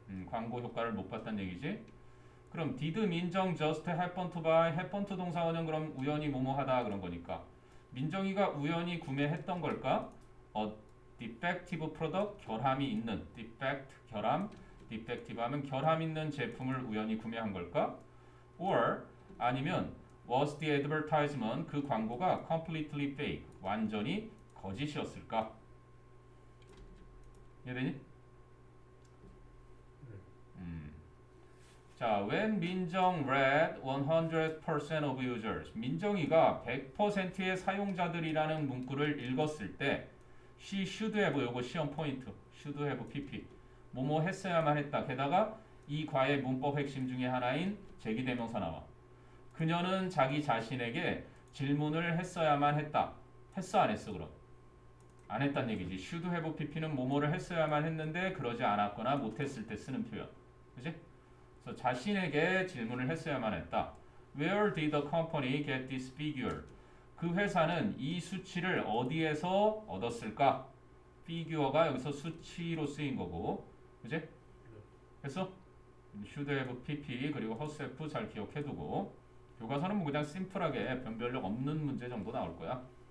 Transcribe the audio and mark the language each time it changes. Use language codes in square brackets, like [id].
[ko] 광고 효과를 못 봤다는 얘기지. 그럼 [en] did 민정 just happen to [ko] buy happen to 동사원은 그럼 우연히 뭐뭐하다 그런 거니까 민정이가 우연히 구매했던 걸까? defective product 결함이 있는 defect 결함 defective 하면 결함 있는 제품을 우연히 구매한 걸까? [en] or [ko] 아니면 [en] was the advertisement [ko] 그 광고가 [en] completely fake [ko] 완전히 거짓이었을까? 이해되니? 자, [en] when 민정 read 100% of users [ko] 민정이가 100%의 사용자들이라는 문구를 읽었을 때 [en] she should have [ko] 요거 시험 포인트 should have pp 뭐뭐 했어야만 했다. 게다가 이 과의 문법 핵심 중에 하나인 제기대명사 나와. 그녀는 자기 자신에게 질문을 했어야만 했다. 했어 안 했어 그럼? 안 했단 얘기지. should have pp는 뭐뭐를 했어야만 했는데 그러지 않았거나 못했을 때 쓰는 표현. 그지? 그래서 자신에게 질문을 했어야만 했다. [en] Where did the company get this figure? [ko] 그 회사는 이 수치를 어디에서 얻었을까? figure가 여기서 수치로 쓰인 거고. 그지? 그래서 should have pp 그리고 herself 잘 기억해두고 교과서는 뭐 그냥 심플하게 변별력 없는 문제 정도 나올 거야.